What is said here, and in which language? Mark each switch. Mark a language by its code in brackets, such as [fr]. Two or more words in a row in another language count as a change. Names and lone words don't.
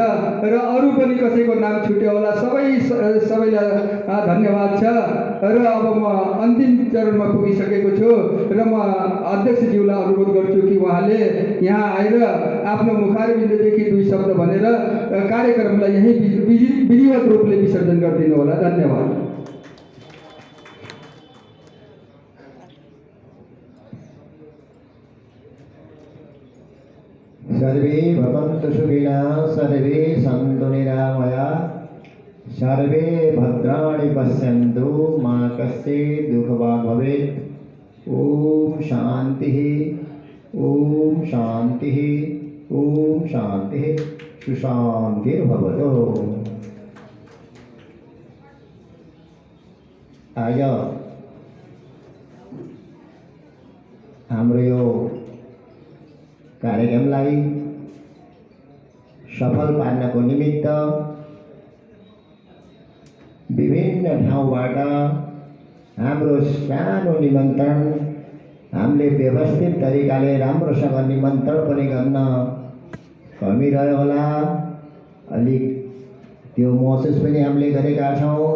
[ne] र अरू पनि कसैको नाम छुट्यो होला, सबैलाई धन्यवाद छ। र अब म अन्तिम चरणमा पुगिसकेको छु र म अध्यक्षज्यूलाई अनुरोध गर्छु कि उहाँले यहाँ आएर आफ्नो मुखारबिन्ददेखि 2 शब्द भनेर कार्यक्रमलाई यही विधिवत रूपले विसर्जन गरिदिनु होला। धन्यवाद। [sa] सर्वे भवन्तु सुखिनः, सर्वे सन्तु निरामयाः, सर्वे भद्राणि पश्यन्तु, मा कश्चित् दुःखभाग् भवेत्। ओम शान्तिः, ओम शान्तिः, ओम शान्तिः, सुशान्तिर्भवतु। [ne] आज हाम्रो यो कार्यक्रमलाई सफल पार्नको निमित्त विभिन्न ठाउँबाट हाम्रो सानो निमन्त्रण हामीले व्यवस्थित तरिकाले राम्रोसँग निमन्त्रण पनि गर्न कमी रह्यो होला, अलिक त्यो महसुस पनि हामीले गरेका छौँ।